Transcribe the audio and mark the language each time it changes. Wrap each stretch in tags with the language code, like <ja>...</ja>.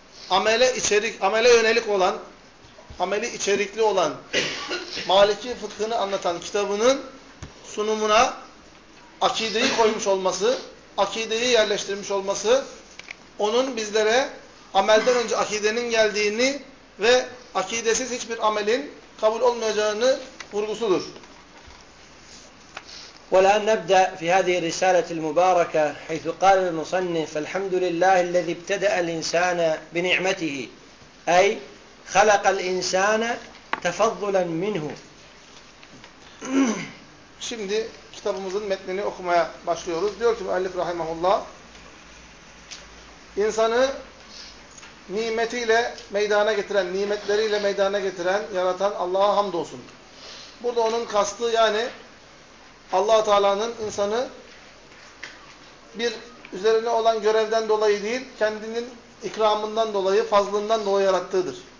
<tr>amele içerik, amele yönelik olan, ameli içerikli olan Maliki fıkhını anlatan kitabının sunumuna akideyi koymuş olması, akideyi yerleştirmiş olması, onun bizlere amelden önce akidenin geldiğini ve akidesiz hiçbir amelin kabul olmayacağını vurgusudur.</tr> <ar>والآن نبدأ في هذه الرسالة المباركة حيث قال المصنف الحمد لله الذي ابتدأ الإنسان بنعمته أي خلق الإنسان تفضلا منه.</ar> <tr>Şimdi kitabımızın metnini okumaya başlıyoruz. Diyor ki müellif rahimahullah, insanı nimetiyle meydana getiren, nimetleriyle meydana getiren, yaratan Allah'a hamdolsun. Burada onun kastı yani Allah-u Teala'nın insanı bir üzerine olan görevden dolayı değil, kendinin ikramından dolayı, fazlından dolayı yarattığıdır.</tr>